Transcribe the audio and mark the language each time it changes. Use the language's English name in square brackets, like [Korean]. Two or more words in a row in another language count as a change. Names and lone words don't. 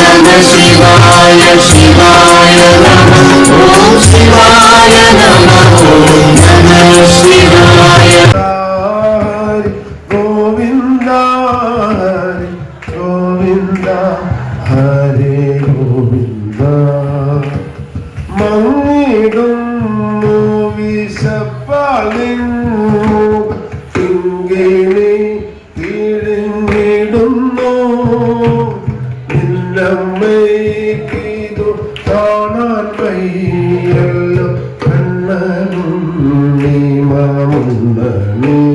[Sanskrit] शिवाय शिवाय नमः ओम शिवाय नमः ओम नमः शिवाय गोविंद गोविंद हरे गोविंद [Malayalam] മങ്ങിടുന്നു വിശപ്പാലിന്നു കിങ്ങിണി കിഴിഞ്ഞിടുന്നു നിന്നമ്മയ്ക്കിതു കാണാൻ വയ്യല്ലോ കണ്ണനും നീ മാമുന്നേ